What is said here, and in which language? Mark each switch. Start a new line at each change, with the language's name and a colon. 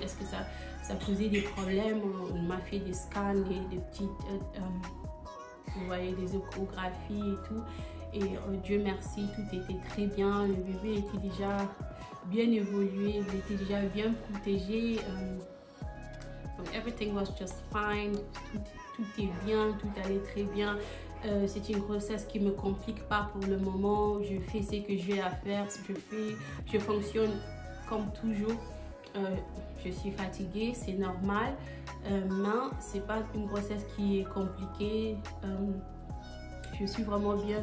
French: Est-ce que ça causait des problèmes? On m'a fait des scans, des petites, vous voyez, des échographies et tout. Et Dieu merci, tout était très bien. Le bébé était déjà bien évolué, il était déjà bien protégé.
English: Everything was just fine.
French: Tout est bien, tout allait très bien. C'est une grossesse qui ne me complique pas pour le moment. Je fais ce que j'ai à faire. Je fonctionne comme toujours. Je suis fatiguée, c'est normal. Mais ce n'est pas une grossesse qui est compliquée. Je suis vraiment bien.